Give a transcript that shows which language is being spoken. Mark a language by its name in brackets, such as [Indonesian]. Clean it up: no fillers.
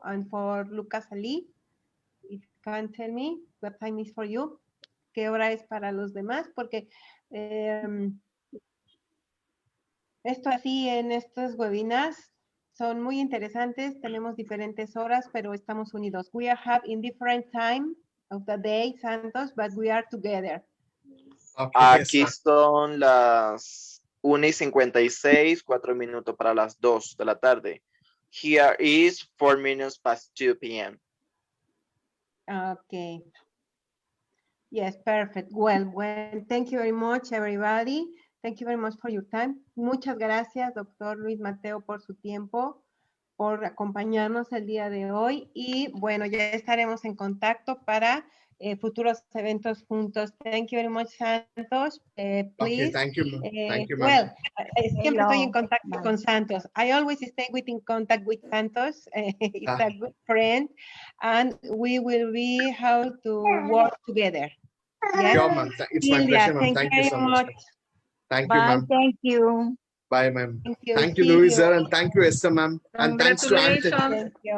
[English] And for Lucas Ali, if you can tell me what time is for you. [Spanish] ¿Qué hora es para los demás? Porque esto así en estos webinars son muy interesantes. Tenemos diferentes horas, pero estamos unidos. [English] We are in different time of the day, Santos, but we are together. Okay, [Spanish] Aquí son las 1:56, 4 minutos para las 2 de la tarde. [English] Here is 4 minutes past 2 p.m. Okay. Yes, perfect. Well, thank you very much, everybody. Thank you very much for your time. [Spanish] Muchas gracias, doctor Luis Mateo, por su tiempo, por acompañarnos el día de hoy. Y bueno, ya estaremos en contacto para futuros eventos juntos. [English] Thank you very much, Santos. Please. Okay, thank you. Thank you, [Spanish] Well, siempre estoy en contacto con Santos. [English] I always stay in contact with Santos. He's a good friend, and we will be how to work together. Yes? Sure, ma'am. It's my pleasure, ma'am. Thank you so much. Thank you, ma'am. Thank you. Bye, ma'am. Thank you, Louis, sir, and thank you, Esther, ma'am. And thanks to Anthony.